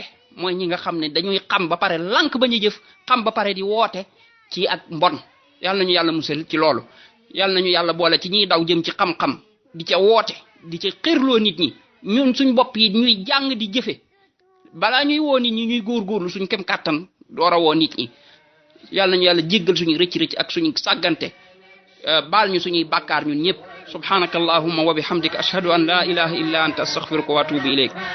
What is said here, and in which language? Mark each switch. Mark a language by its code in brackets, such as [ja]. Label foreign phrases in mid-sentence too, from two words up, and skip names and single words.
[wo] mooy ñi nga xam ne dañuy xam ba pare lank ba ñu jëf xam ba pare di woote ci ak mbon yàlla nañu yàlla musal ci loolu yàlla nañu yàlla boole ci ñiy daw jëm ci xam-xam di ca woote di ca xirloo nit ñi ñun suñ bopp yi ñuy jàng di jëfe balaa ñuy woo nit ñi ñuy góorgóorlu suñ kem kàttan door a woo nit ñi yàlla nañu yàlla jéggal suñu rëcc-rëcc ak suñu sàggante baal ñu suñuy bàkkaar ñun ñëpp [ar] سبحانك اللهم وبحمدك أشهد أن لا إله إلا أنت أستغفرك وأتوب إليك